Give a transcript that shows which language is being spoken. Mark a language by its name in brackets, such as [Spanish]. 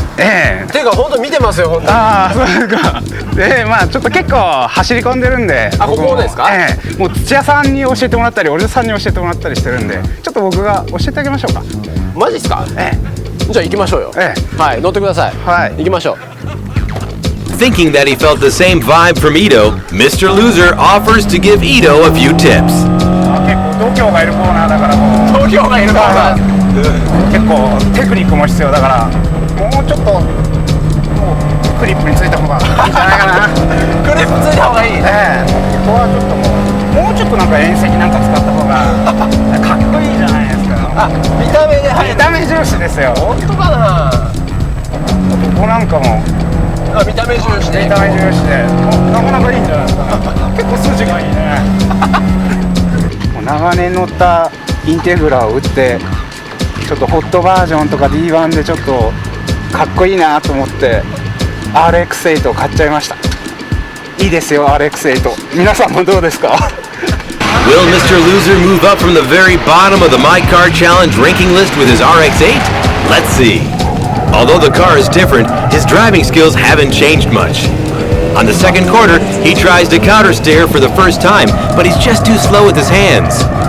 [Japanese] ていうか本当見てますよ本当に。ああそうですか。でまあちょっと結構走り込んでるんで。あここですか？もう土屋さんに教えてもらったり、おじさんに教えてもらったりしてるんで、ちょっと僕が教えてあげましょうか。マジですか？じゃあ行きましょうよ。はい乗ってください。はい行きましょう。 [English] Thinking that he felt the same vibe from Ito, Mr. Loser offers to give Ito a few tips. [Japanese] 結構度胸がいるコーナーだからもう。度胸がいるコーナー。結構テクニックも必要だからもうちょっともうクリップについた方がいいんじゃないかな。クリップついた方がいい。ここはちょっともうちょっとなんか遠赤なんか使った方がかっこいいじゃないですか。見た目で見た目重視ですよ。本当かな。ここなんかも見た目重視で。見た目重視でなかなかいいんじゃないですか。結構筋がいいね。長年乗ったインテグラを打ってちょっとホットバージョンとか D1 でちょっとかっこいいなと思って RX8 を買っちゃいました。いいですよ RX8。皆さんもどうですか？ [English] Will Mr. Loser move up from the very bottom of the My Car Challenge ranking list with his RX-8? Let's see. Although the car is different, his driving skills haven't changed much. On the second corner, he tries to counter steer for the first time, but he's just too slow with his hands.